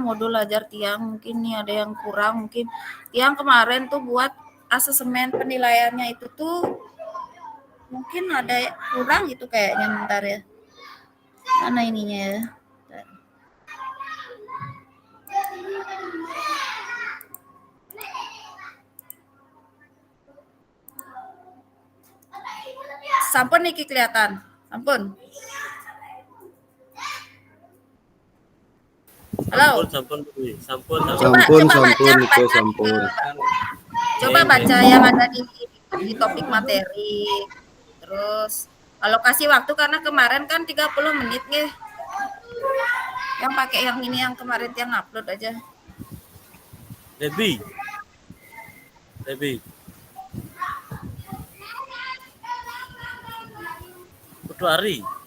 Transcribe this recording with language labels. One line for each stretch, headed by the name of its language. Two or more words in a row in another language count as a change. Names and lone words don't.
Indonesian: modul ajar Tiang, mungkin nih ada yang kurang, mungkin Tiang kemarin tuh buat asesmen penilaiannya itu tuh mungkin ada kurang gitu kayaknya, bentar ya. Mana ininya ya? Bentar.
Balinese: Sampun niki
Indonesian: kelihatan. Ampun. Halo. Sampun, Udwi. Sampun, Sampun, Coba Niko, baca. sampun. Coba baca yang ada di topik materi. Terus kalau kasih waktu karena kemarin kan 30 menit nih. Yang pakai yang ini yang kemarin yang upload aja. Debbie. Putu Ari.